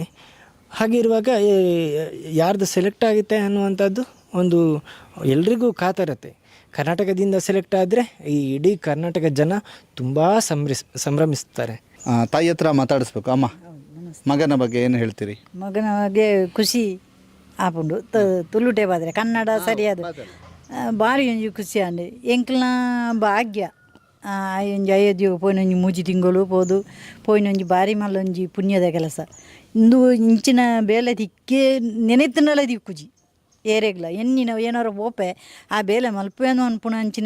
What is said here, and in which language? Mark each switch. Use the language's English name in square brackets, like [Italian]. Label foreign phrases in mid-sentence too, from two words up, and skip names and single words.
[Kannada] ಹಾಗಿರುವಾಗ ಯಾರ್ದು ಸೆಲೆಕ್ಟ್ ಆಗುತ್ತೆ ಅನ್ನುವಂಥದ್ದು ಒಂದು ಎಲ್ರಿಗೂ ಕಾತರತೆ. ಕರ್ನಾಟಕದಿಂದ ಸೆಲೆಕ್ಟ್ ಆದರೆ ಈ ಇಡೀ ಕರ್ನಾಟಕ ಜನ ತುಂಬ ಸಂಭ್ರಮಿಸ್ತಾರೆ. ತಾಯಿ ಹತ್ರ ಮಾತಾಡಿಸ್ಬೇಕು. ಅಮ್ಮ, ಮಗನ ಬಗ್ಗೆ ಏನು ಹೇಳ್ತೀರಿ? [Tulu] ಮಗನ ಬಗ್ಗೆ ಖುಷಿ ಆಪುಂಡು ತುಳುಟೆ ಬಾದ್ರೆ ಕನ್ನಡ ಸರಿಯಾದ ಭಾರಿ ಒಂಜಿ ಖುಷಿ ಅಂಡೆ ಎಂಕ್ಲ ಭಾಗ್ಯ. ಒಂಜಿ ಅಯೋಧ್ಯೆಗೆ ಪೋಯಿನೊಂಜಿ 3 ತಿಂಗಳು ಪೋಯಿನೊಂಜಿ ಭಾರಿ ಮಲ್ಲೊಂಜಿ ಪುಣ್ಯದ ಕೆಲಸ. ಇಂದು ಇಂಚಿನ ಬೇಲೆ ತಿಕ್ಕೆ ನೆನೆತ್ತಿನಲ್ಲ ದಿಕ್ಕುಜಿ ಏರೆಗ್ಲ ಎಣ್ಣಿನ ಏನಾರು ಓಪೆ ಆ ಬೇಲೆ ಮಲ್ಪೇನು ಅನ್ಪುಣ ಅಂಚಿನ